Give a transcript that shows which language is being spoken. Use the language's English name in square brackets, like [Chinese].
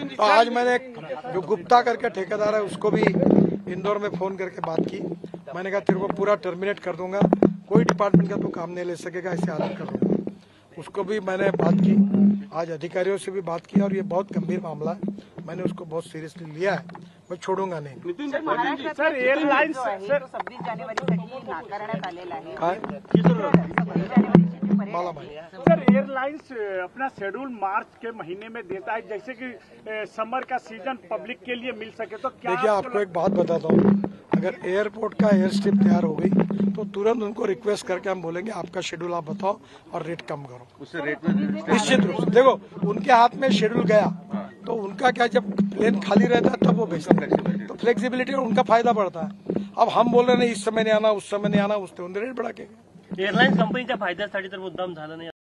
[Hindi] तो आज मैंने जो गुप्ता करके ठेकेदार है उसको भी इंदौर में फोन करके बात की। मैंने कहा तेरे को पूरा टर्मिनेट कर दूंगा, कोई डिपार्टमेंट का तू काम नहीं ले सकेगा, ऐसे हालत कर दूंगा। उसको भी मैंने बात की, आज अधिकारियों से भी बात की और ये बहुत गंभीर मामला है, मैंने उसको बहुत सीरियसली लिया है, मैं छोडूंगा नाही। [Marathi] सर एअरलाइन्स 26 जानेवारीसाठी नाकारण्यात आलेला आहे। मला माहिती [Hindi] सर एयरलाइंस अपना शेड्यूल मार्च के महीने में देता है, जैसे कि समर का सीजन पब्लिक के लिए मिल सके, तो क्या? देखिए आपको एक बात बताता हूँ, अगर एयरपोर्ट का एयर स्ट्रिप तैयार हो गई तो तुरंत उनको रिक्वेस्ट करके हम बोलेंगे आपका शेड्यूल आप बताओ और रेट कम करो। उससे रेट में निश्चित रूप से देखो उनके हाथ में शेड्यूल गया तो उनका क्या, जब प्लेन खाली रहता है तब वो बेचते हैं, तो फ्लेक्सिबिलिटी और उनका फायदा बढ़ता है। अब हम बोल रहे नहीं इस समय नहीं आना, उस समय नहीं आना, उससे उन्हें रेट बढ़ा के। [Marathi] एअरलाईन्स कंपनीच्या फायद्यासाठी तर मुद्दाम झालं नाही।